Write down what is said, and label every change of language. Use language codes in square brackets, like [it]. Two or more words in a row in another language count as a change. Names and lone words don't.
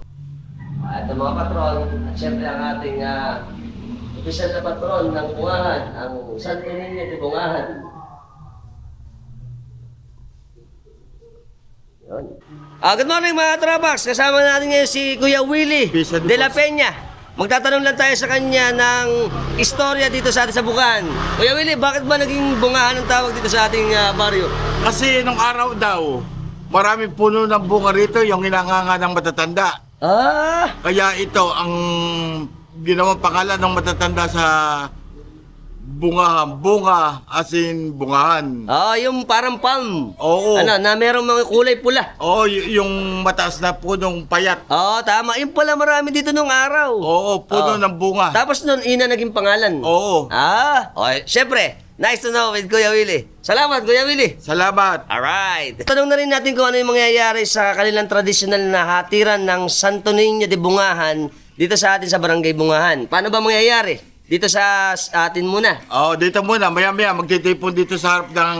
[tl] Ito mga patron. At syempre, ang ating opisyal na patron ng Bungahan, ang Santo Niño de Bungahan. [en] Good morning [tl] mga Trapax. Kasama natin ngayon si Kuya Willie de la Peña. Magtatanong lang tayo sa kanya ng istorya dito sa atin sa Bungahan. Kuya Willie, bakit ba naging Bungahan ang tawag dito sa ating baryo? Kasi nung araw daw, maraming puno ng bunga rito, yung hinanganga ng matatanda. Kaya ito ang ginawang pangalan ng matatanda sa Bungahan. Bunga [en] as in [tl] bungahan. Yung parang palm. Oo. Ano, na merong mga kulay pula. Oo, yung mataas na punong payat. Tama. Yung pala marami dito nung araw. Oo, puno ng bunga. Tapos nun, ina naging pangalan. Oo. Okay. Syempre, [en] nice to know with Kuya Willie. Salamat, Kuya Willie. [tl] Salamat. Alright. Tanong na rin natin kung ano yung mangyayari sa kanilang tradisyonal na hatiran ng Santo Niño de Bungahan dito sa atin sa Barangay Bungahan. Paano ba mangyayari? Dito sa atin muna. Dito muna. Maya-maya magtitipon dito sa harap ng